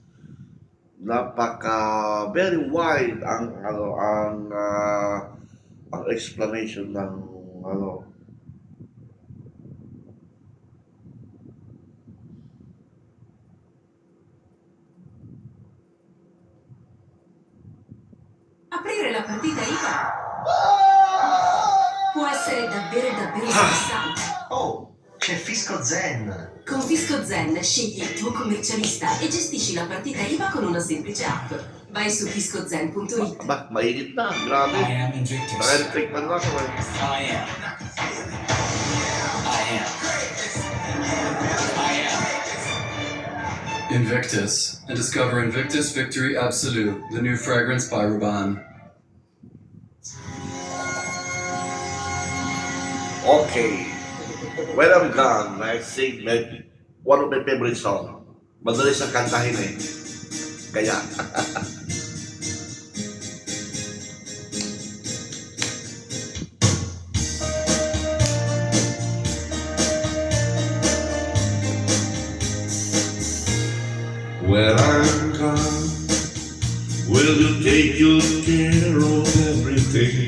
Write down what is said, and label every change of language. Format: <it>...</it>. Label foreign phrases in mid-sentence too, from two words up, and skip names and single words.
<tl>Napaka</tl> <en>very wide</en> <tl>ang ang explanation ng</tl> <it>Aprire la partita IVA può essere davvero stressante. Oh, c'è Fisco Zen. Con Fisco Zen scegli il tuo commercialista e gestisci la partita IVA con una semplice app. Vai su fiscozen.it.</it> <tl>ba, mainit na, grabe.</tl> <en>I am Invictus.</en> <tl>Naka-electric man na ako eh.</tl> <en>I am. I am. I am. Invictus, and discover Invictus Victory Absolute, the new fragrance by Ruban. Okay. When I'm done, I sing one of my favorite song.</en> <tl>Madali siyang kantahin eh. Kaya.</tl> <en>When I'm gone, will you take good care of everything?</en>